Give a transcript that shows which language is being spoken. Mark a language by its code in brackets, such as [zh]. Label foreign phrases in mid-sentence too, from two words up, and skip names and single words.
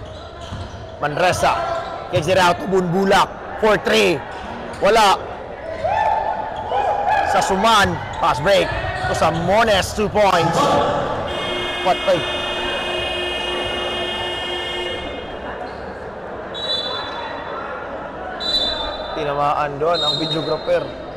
[en] Mandresa. Kicks it out to Bulak. 4-3. [tl] Wala. Sasuman. [en] Pass break. To Samones. 2 points. Patay. [tl] Tinamaan doon ang videographer.